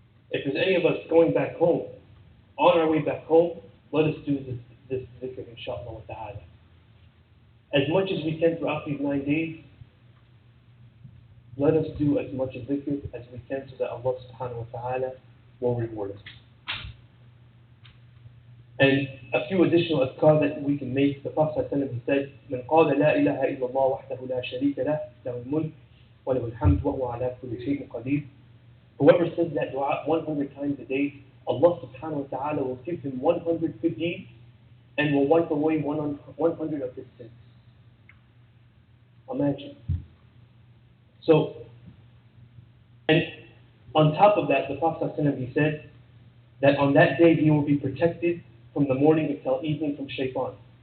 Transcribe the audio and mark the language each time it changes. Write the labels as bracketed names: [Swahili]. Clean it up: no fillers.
[English] If there's any of us going back home, on our way back home, let us do this dhikr, inshaAllah wa ta'ala. As much as we can throughout these 9 days, let us do as much dhikr as we can so that Allah subhanahu wa ta'ala will reward us. And a few additional adhkar that we can make. The Prophet ﷺ said, [Arabic] "من قال لا إله إلا الله وحده لا شريك له له الملك وله الحمد وهو على كل شيء قدير." [English] Whoever says that dua 100 times a day, Allah subhanahu wa ta'ala will give him 100 good deeds and will wipe away 100 of his sins. Imagine. So, and on top of that, the Prophet ﷺ, he said that on that day he will be protected from the morning until evening from shaitan.